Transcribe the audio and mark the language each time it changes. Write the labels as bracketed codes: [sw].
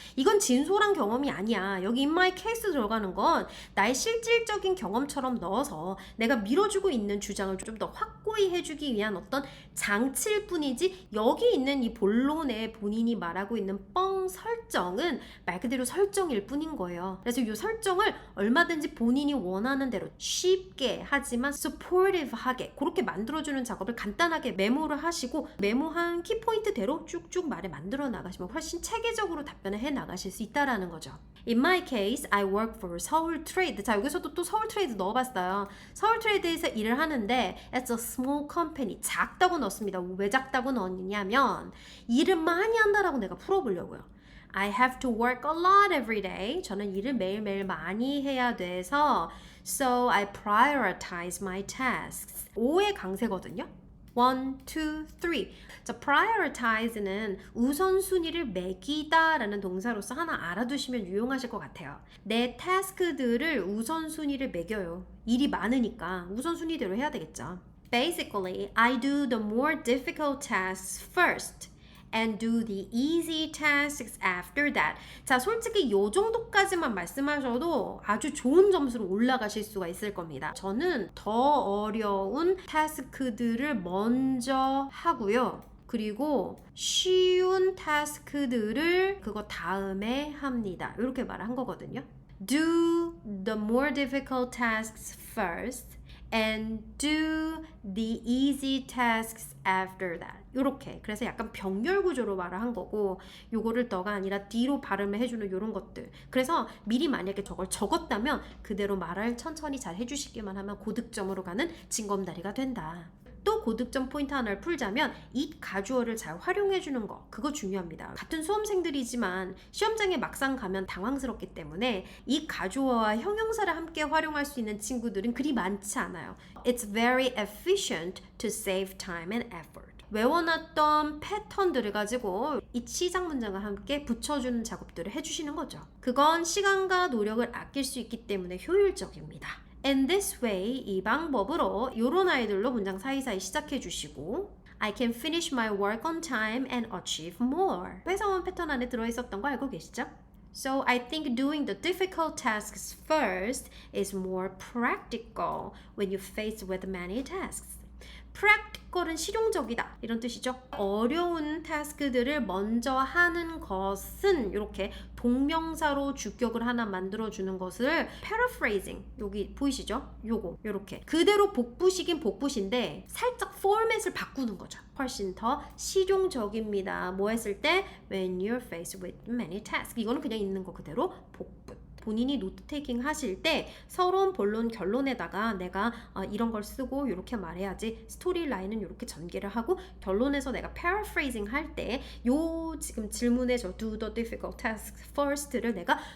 [ko] 이건 진솔한 경험이 아니야. 여기 [en] in my case [ko] 들어가는 건 나의 실질적인 경험처럼 넣어서 내가 밀어주고 있는 주장을 좀 더 확고히 해주기 위한 어떤 장치일 뿐이지, 여기 있는 이 본론에 본인이 말하고 있는 뻥 설정은 말 그대로 설정일 뿐인 거예요. 그래서 이 설정을 얼마든지 본인이 원하는 대로 쉽게 하지만 supportive하게 그렇게 만들어주는 작업을 간단하게 메모를 하시고, 메모한 키포인트대로 쭉쭉 말을 만들어 나가시면 훨씬 체계적으로 답변을 해 나가실 수 있다라는 거죠. [en] In my case, I work for 서울 트레이드. [ko] 자, 여기서도 또 서울 트레이드 넣어봤어요. 서울 트레이드에서 일을 하는데 [en] It's a small company. [ko] 작다고 넣었습니다. 왜 작다고 넣었냐면 일을 많이 한다라고 내가 풀어보려고요. [en] I have to work a lot every day. [ko] 저는 일을 매일매일 많이 해야 돼서 [en] So I prioritize my tasks. [ko] 5의 강세거든요. 1, 2, 3. 자, prioritize는 우선순위를 매기다 라는 동사로서 하나 알아두시면 유용하실 것 같아요. 내 타스크들을 우선순위를 매겨요. 일이 많으니까 우선순위대로 해야 되겠죠. [en] Basically, I do the more difficult tasks first and do the easy tasks after that. [ko] 자, 솔직히 요 정도까지만 말씀하셔도 아주 좋은 점수로 올라가실 수가 있을 겁니다. 저는 더 어려운 타스크들을 먼저 하고요. 그리고 쉬운 타스크들을 그거 다음에 합니다. 이렇게 말한 거거든요. [en] Do the more difficult tasks first and do the easy tasks after that. [ko] 요렇게. 그래서 약간 병렬 구조로 말을 한 거고, 요거를 더가 아니라 D로 발음을 해주는 요런 것들. 그래서 미리 만약에 저걸 적었다면 그대로 말을 천천히 잘 해주시기만 하면 고득점으로 가는 징검다리가 된다. 또 고득점 포인트 하나를 풀자면 it 가주어를 잘 활용해주는 거, 그거 중요합니다. 같은 수험생들이지만 시험장에 막상 가면 당황스럽기 때문에 이 가주어와 형용사를 함께 활용할 수 있는 친구들은 그리 많지 않아요. [en] It's very efficient to save time and effort. [ko] 외워놨던 패턴들을 가지고 이 시작 문장과 함께 붙여주는 작업들을 해주시는 거죠. 그건 시간과 노력을 아낄 수 있기 때문에 효율적입니다. [en] In this way, [ko] 이 방법으로 요런 아이들로 문장 사이사이 시작해 주시고 [en] I can finish my work on time and achieve more. [ko] 회사원 패턴 안에 들어있었던 거 알고 계시죠? [en] So I think doing the difficult tasks first is more practical when you face with many tasks. [ko] practical은 실용적이다 이런 뜻이죠. 어려운 타스크들을 먼저 하는 것은 이렇게 동명사로 주격을 하나 만들어주는 것을 paraphrasing, 여기 보이시죠? 요거 요렇게 그대로 복부식인 복부신데 살짝 포맷을 바꾸는 거죠. 훨씬 더 실용적입니다. 뭐 했을 때? [en] When you're faced with many tasks. [ko] 이거는 그냥 있는 거 그대로 복부. 본인이 노트 테이킹 하실 때 서론, 본론, 결론에다가 내가 이런 걸 쓰고 이렇게 말해야지, 스토리 라인은 이렇게 전개를 하고, 결론에서 내가 paraphrasing 할 때 요 지금 질문에 저 [en] do the difficult task first [ko] 를 내가